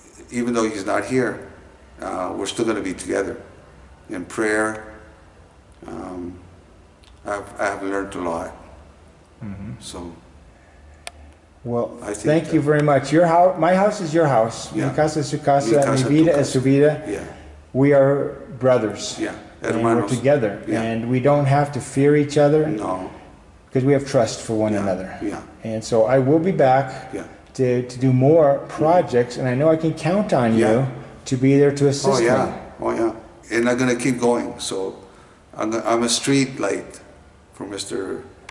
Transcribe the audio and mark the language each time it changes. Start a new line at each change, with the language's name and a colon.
English: Even though he's not here, we're still going to be together in prayer. I've learned a lot. So, well, thank you very much. Your house, my house is your house. Yeah.
Spanish: Mi casa es su casa, mi vida es su vida.
English: Yeah. We are brothers. Yeah. And we're together. Yeah. And we don't have to fear each other. No. Because we have trust for one another. Yeah. And so I will be back to do more projects, and I know I can count on you to be there to assist me. Oh yeah. And I'm going to keep going. So I'm a street light for Mr.